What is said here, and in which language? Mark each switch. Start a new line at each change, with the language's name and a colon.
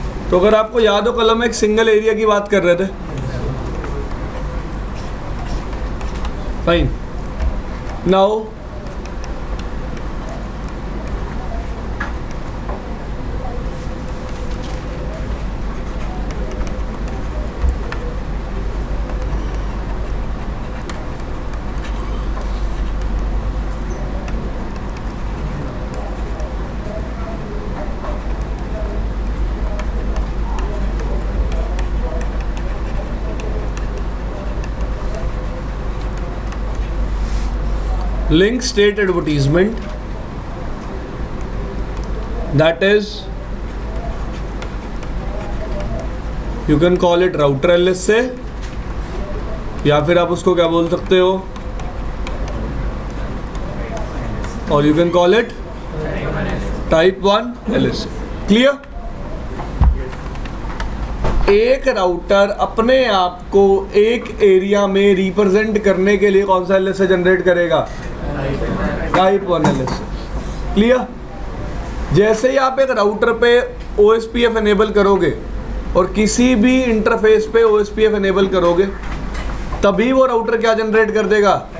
Hindi: तो अगर आपको याद हो कल हम एक सिंगल एरिया की बात कर रहे थे.
English: Fine. Now link state advertisement, that is you can call it router LSA
Hindi: या फिर आप उसको क्या बोल सकते हो, और
English: you can call it type 1 LSA. Clear?
Hindi: एक राउटर अपने आप को एक एरिया में रिप्रेजेंट करने के लिए कौन सा LSA जनरेट करेगा? Type 1 LSA. क्लियर? जैसे ही आप एक राउटर पे OSPF एनेबल करोगे और किसी भी इंटरफेस पे OSPF एनेबल करोगे तभी वो राउटर क्या जनरेट कर देगा?